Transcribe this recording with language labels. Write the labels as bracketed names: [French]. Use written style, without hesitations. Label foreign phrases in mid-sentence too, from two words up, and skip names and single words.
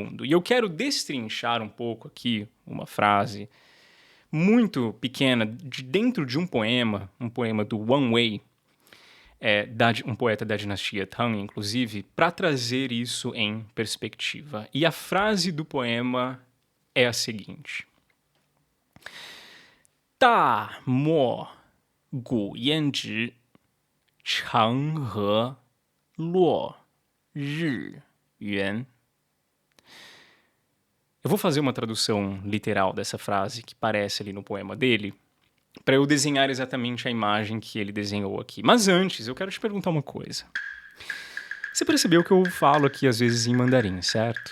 [Portuguese] E eu quero destrinchar um pouco aqui uma frase muito pequena dentro de um poema do Wang Wei, um poeta da dinastia Tang, inclusive, para trazer isso em perspectiva. E a frase do poema é a seguinte: [Chinese] 大漠古烟直，长河落日圆. [Portuguese] Eu vou fazer uma tradução literal dessa frase que parece ali no poema dele, para eu desenhar exatamente a imagem que ele desenhou aqui. Mas antes, eu quero te perguntar uma coisa. Você percebeu que eu falo aqui às vezes em mandarim, certo?